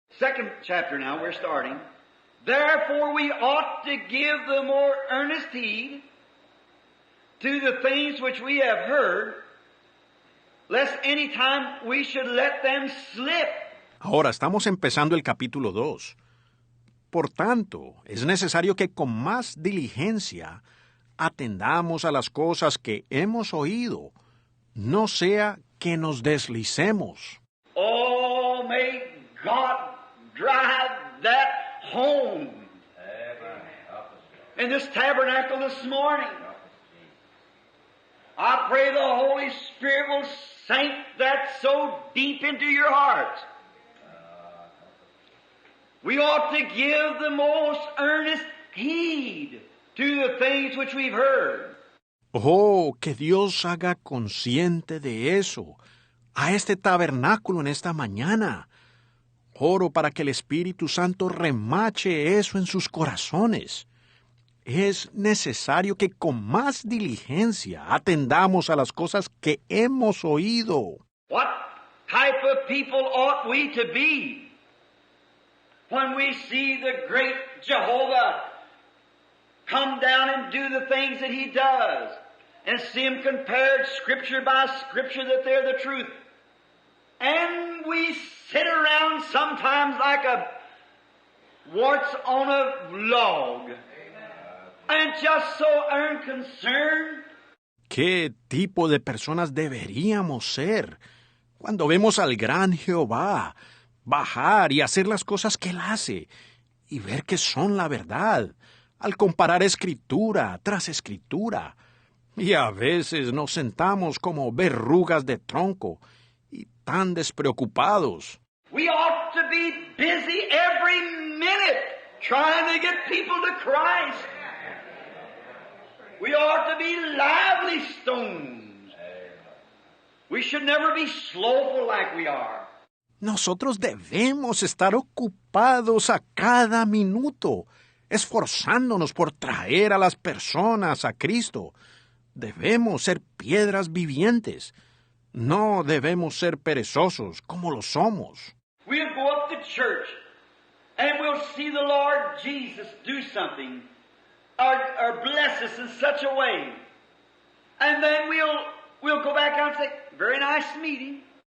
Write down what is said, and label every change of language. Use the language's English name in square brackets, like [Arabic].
[English] Second chapter now, we're starting. Therefore we ought to give the more earnest heed to the things which we have heard, lest any time we should let them slip. [Spanish] Ahora estamos empezando el capítulo 2. Por tanto, es necesario que con más diligencia atendamos a las cosas que hemos oído, no sea que nos deslicemos. [English] Oh, may God drive that home in this tabernacle this morning. I pray the Holy Spirit will sink that so deep into your hearts. We ought to give the most earnest heed to the things which we've heard. [Spanish] Oh, que Dios haga consciente de eso, a este tabernáculo en esta mañana. Oro para que el Espíritu Santo remache eso en sus corazones. Es necesario que con más diligencia atendamos a las cosas que hemos oído. [English] What type of people ought we to be when we see the great Jehovah come down and do the things that he does, and see him compared Scripture by Scripture that they're the truth. And we sit around sometimes like a warts on a log, and just so unconcerned. [Spanish] ¿Qué tipo de personas deberíamos ser cuando vemos al gran Jehová bajar y hacer las cosas que Él hace y ver que son la verdad, al comparar escritura tras escritura? Y a veces nos sentamos como verrugas de tronco y tan despreocupados. [English] We ought to be busy every minute trying to get people to Christ. We ought to be lively stones. We should never be slowful like we are. [Spanish] Nosotros debemos estar ocupados a cada minuto, esforzándonos por traer a las personas a Cristo. Debemos ser piedras vivientes. No debemos ser perezosos como lo somos. [English] We'll go up to church and we'll see the Lord Jesus do something or bless us in such a way. And then we'll go back out and say, very nice meeting.